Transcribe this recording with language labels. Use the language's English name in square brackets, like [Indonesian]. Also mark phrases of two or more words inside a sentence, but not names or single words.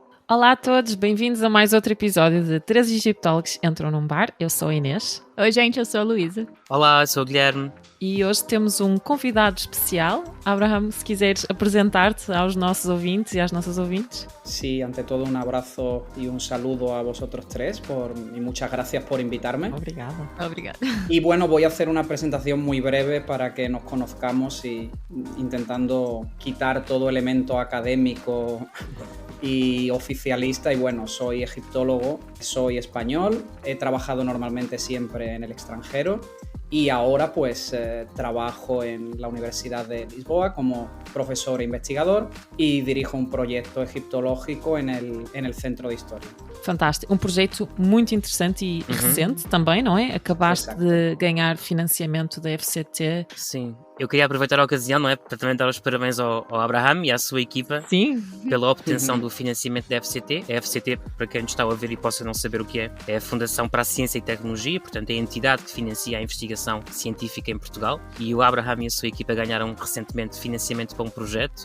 [Portuguese] Olá a todos, bem-vindos a mais outro episódio de Três Egiptólogos Entram num Bar. Eu sou a Inês. Oi gente, eu sou a Luísa. Olá, sou o Guilherme. E hoje temos um convidado especial. Abraham, se quiseres apresentar-te aos nossos ouvintes e às nossas ouvintes. [Spanish] Sí, ante todo un abrazo y un saludo a vosotros tres y muchas gracias por invitarme. [Portuguese] Obrigada. [Spanish] Y bueno, voy a hacer una presentación muy breve para que nos conozcamos y intentando quitar todo elemento académico y oficialista. Y bueno, soy egiptólogo, soy español, he trabajado normalmente siempre en el extranjero y ahora pues trabajo en la Universidad de Lisboa como profesor e investigador [Portuguese] e dirijo um projeto [Spanish] egiptológico en el Centro de História. [Portuguese] Fantástico, um projeto muito interessante e recente também, não é? Acabaste Exato. de ganhar financiamento da FCT. Sim, eu queria aproveitar a ocasião, não é? Para também dar os parabéns ao Abraham e à sua equipa Sim, pela obtenção do financiamento da FCT. A FCT, para quem nos está a ouvir e possa não saber o que é a Fundação para a Ciência e Tecnologia, portanto é a entidade que financia a investigação científica em Portugal, e o Abraham e a sua equipa ganharam recentemente financiamento para um projeto.